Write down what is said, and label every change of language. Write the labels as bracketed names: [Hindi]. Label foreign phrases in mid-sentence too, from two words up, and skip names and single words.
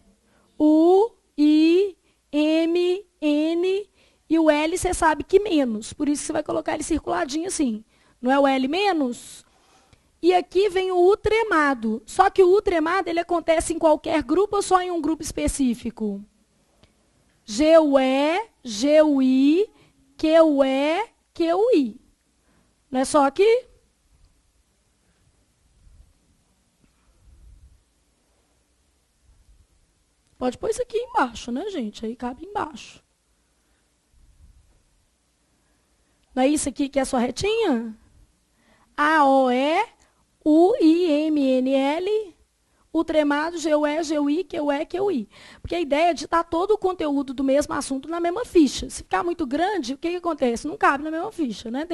[Portuguese] U, I, M, N, e o L você sabe que menos. Por isso você vai colocar ele circuladinho assim. Não é o L menos? E aqui vem o U tremado. Só que o U tremado ele acontece em qualquer grupo ou só em um grupo específico? G-U-E, G-U-I, Q-U-E, Q-U-I. Não é só aqui? Pode pôr isso aqui embaixo, né, gente? Aí cabe embaixo. Não é isso aqui que é a sua retinha? A-O-E, U-I-M-N-L, U tremado, G-U-E, G-U-I, Q-U-E, Q-U-I. Porque a ideia é de estar todo o conteúdo do mesmo assunto na mesma ficha. Se ficar muito grande, o que acontece? Não cabe na mesma ficha, né?